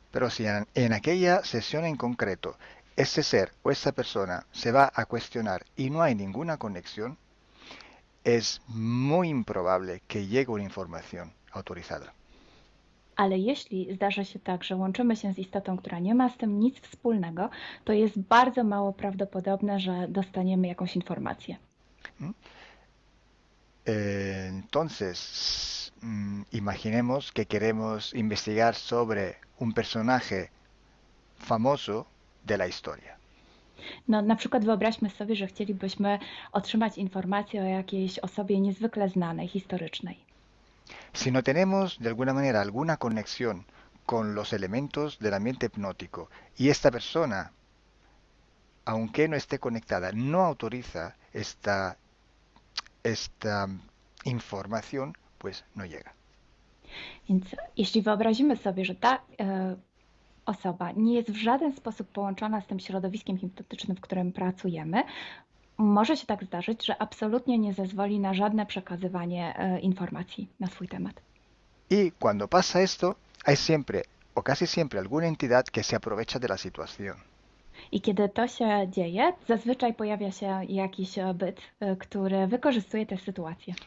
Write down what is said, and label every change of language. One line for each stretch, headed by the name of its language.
Spanish: Pero si en aquella sesión en concreto ese ser o esa persona se va a cuestionar y no hay ninguna conexión, es muy improbable que llegue una información autorizada.
Polish: Ale jeśli zdarza się tak, że łączymy się z istotą, która nie ma z tym nic wspólnego, to jest bardzo mało prawdopodobne, że dostaniemy jakąś informację.
Spanish: Entonces, imaginemos que queremos investigar sobre un personaje famoso de la historia.
Polish: No, na przykład wyobraźmy sobie, że chcielibyśmy otrzymać informację o jakiejś osobie niezwykle znanej, historycznej.
Spanish: Si no tenemos de alguna manera alguna conexión con los elementos del ambiente hipnótico y esta persona, aunque no esté conectada, no autoriza esta información, pues no llega.
Polish: Więc jeśli wyobrazimy sobie, że ta osoba nie jest w żaden sposób połączona z tym środowiskiem hipnotycznym, w którym pracujemy, może się tak zdarzyć, że absolutnie nie zezwoli na żadne przekazywanie informacji na swój temat.
Spanish: Y cuando pasa esto, hay siempre o casi siempre alguna entidad que se aprovecha de la situación.
Polish: I kiedy to się dzieje, zazwyczaj pojawia się jakiś byt, który wykorzystuje tę sytuację.